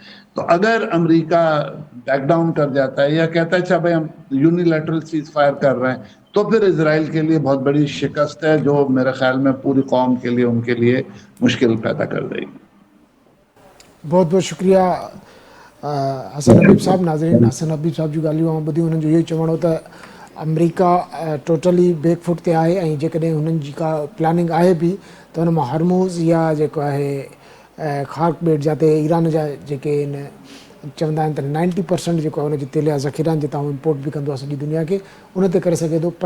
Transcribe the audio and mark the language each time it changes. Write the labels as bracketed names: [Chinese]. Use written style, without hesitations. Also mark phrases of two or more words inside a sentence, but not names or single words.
[Urdu] تو اگر امریکہ [English] back down [Urdu] کر جاتا ہے یا کہتا ہے اچھا بھائی ہم [English] unilateral cease fire [Urdu] کر رہے ہیں، تو پھر اسرائیل کے لیے بہت بڑی شکست ہے، جو میرے خیال میں پوری قوم کے لیے، ان کے لیے مشکل پیدا کر دے گی. بہت بہت شکریہ حسن حبیب صاحب. ناظرین، حسن حبیب صاحب [Sindhi] جو ॻाल्हियूं आऊं ॿुधियूं हुननि जो इहो ई चवणो त अमरीका [English] totally backfoot [Sindhi] ते आहे, ऐं जेकॾहिं हुननि जी का प्लानिंग आहे बि त हुन मां हरमूज़ या जेको आहे ख़ार्क बेट जाते ईरान जा जेके आहिनि चवंदा आहिनि त 90% जेको आहे हुनजी तेल जा ज़ख़ीरनि जितां इम्पोर्ट बि कंदो आहे सॼी दुनिया खे, उन ते करे सघे थो.